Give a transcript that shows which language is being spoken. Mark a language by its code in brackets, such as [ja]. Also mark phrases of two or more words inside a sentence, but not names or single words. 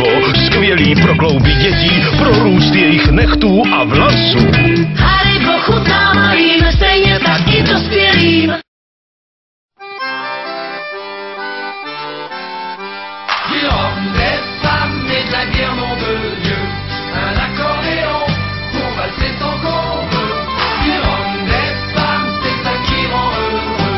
[cs] skvělí pro klouby dětí, pro růst jejich nechtů a vlasů. Haribo chutná malým, stejně tak i dospělým. [fr] Du rhum, des femmes et de la bière, nom de Dieu. Un accordéon pour valser tant qu'on veut. Du rhum, des femmes, c'est ça qui rend heureux.